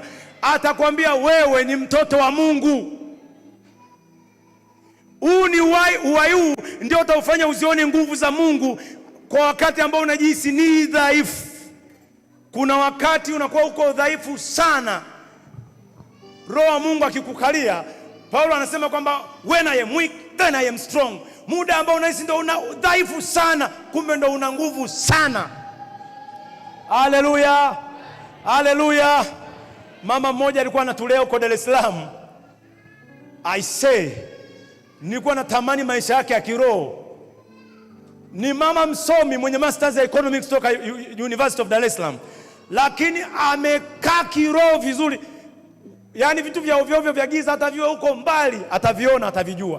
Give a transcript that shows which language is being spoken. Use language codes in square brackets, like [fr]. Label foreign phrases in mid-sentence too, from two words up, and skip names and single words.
[sw] Atakwambia wewe ni mtoto wa Mungu. Huu ni uhai huu ndio utaufanya uzione nguvu za Mungu kwa wakati ambao unajihisi ni dhaifu. Kuna wakati unakuwa uko dhaifu sana. Roho wa Mungu akikukalia, Paulo anasema kwamba [en] when I am weak then I am strong. [sw] Muda ambao unahisi ndio una dhaifu sana, kumbe ndio una nguvu sana. Haleluya, haleluya. Mama mmoja alikuwa anatulea huko Dar es Salaam. [en] I say, [sw] nilikuwa natamani maisha yake ya kiroho. Ni mama msomi mwenye masters ya economics kutoka University of Dar es Salaam, lakini amekaa kiroho vizuri. Yaani vitu vya ovyo vya giza hata viwe huko mbali ataviona, atavijua.